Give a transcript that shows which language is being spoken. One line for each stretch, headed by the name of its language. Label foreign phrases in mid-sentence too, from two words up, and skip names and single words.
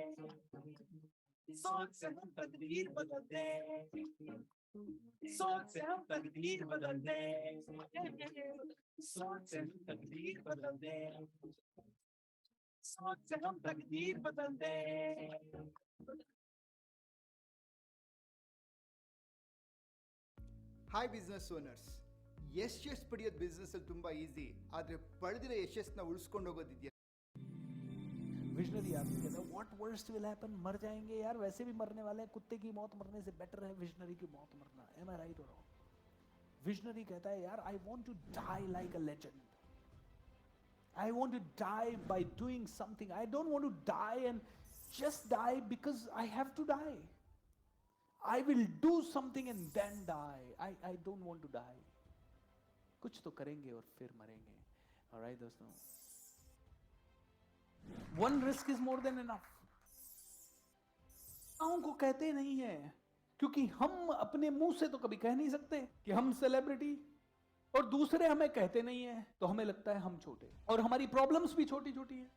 Hindi: सोच से हम तकदीर बदल दे, सोच से हम तकदीर बदल दे, सोच से हम तकदीर बदल दे, सोच से हम तकदीर बदल दे।
Kannada: ಹಾಯ್
English: business owners,
Kannada: ಯಶಸ್ಸು ಪಡೆಯೋದು ಬಿಸ್ನೆಸ್ಸಲ್ಲಿ ತುಂಬ ಈಸಿ, ಆದರೆ ಪಡೆದಿರೋ ಯಶಸ್ಸನ್ನ ಉಳಿಸ್ಕೊಂಡು ಹೋಗೋದಿದೆಯಾ?
Hindi: विजनरी आदमी कहता है
English: what worst will happen,
Hindi: मर जाएंगे यार, वैसे भी मरने वाले हैं, कुत्ते की मौत मरने से बेटर है विजनरी की मौत मरना।
English: Am I right और wrong?
Hindi: विजनरी कहता है यार
English: I want to die like a legend, I want to die by doing something, I don't want to die and just die because I have to die, I will do something and then die, I don't want to die.
Hindi: कुछ तो करेंगे और फिर मरेंगे। ऑलराइट दोस्तों,
English: one risk is more than enough.
Hindi: को कहते नहीं है क्योंकि हम अपने मुंह से तो कभी कह नहीं सकते कि हम सेलिब्रिटी, और दूसरे हमें कहते नहीं है तो हमें लगता है हम छोटे, और हमारी प्रॉब्लम्स भी छोटी छोटी है।